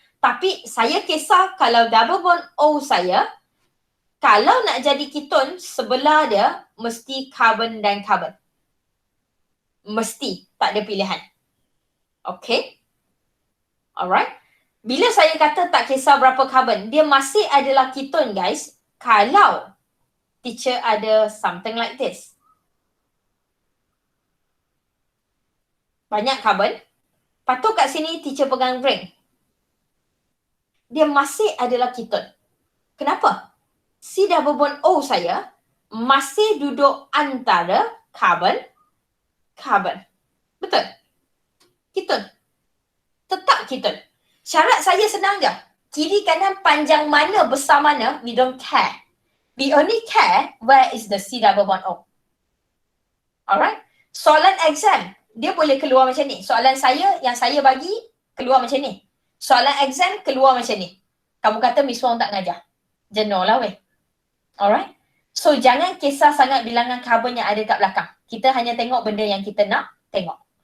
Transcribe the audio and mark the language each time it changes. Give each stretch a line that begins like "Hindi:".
Malay: Tapi saya kisah kalau double bond O saya, kalau nak jadi ketone, sebelah dia mesti carbon dan carbon. Mesti, tak ada pilihan. Okay. Alright. Bila saya kata tak kisah berapa carbon, dia masih adalah ketone guys. Kalau teacher ada something like this. Banyak carbon. Patut kat sini teacher pegang ring. Dia masih adalah ketone. Kenapa? C double bond O saya masih duduk antara carbon. Betul? Ketone. Tetap ketone. Syarat saya senang je. Kiri kanan panjang mana, besar mana, we don't care.
English: We only care where is the C double bond O. Alright?
Malay: Soalan exam, dia boleh keluar macam ni. Soalan saya, yang saya bagi, keluar macam ni. Soalan exam, keluar macam ni. Kamu kata Miss Wong tak ngajar. Jenuh lah weh. Alright? So, jangan kisah sangat bilangan karbon yang ada kat belakang. Kita hanya tengok benda yang kita nak tengok.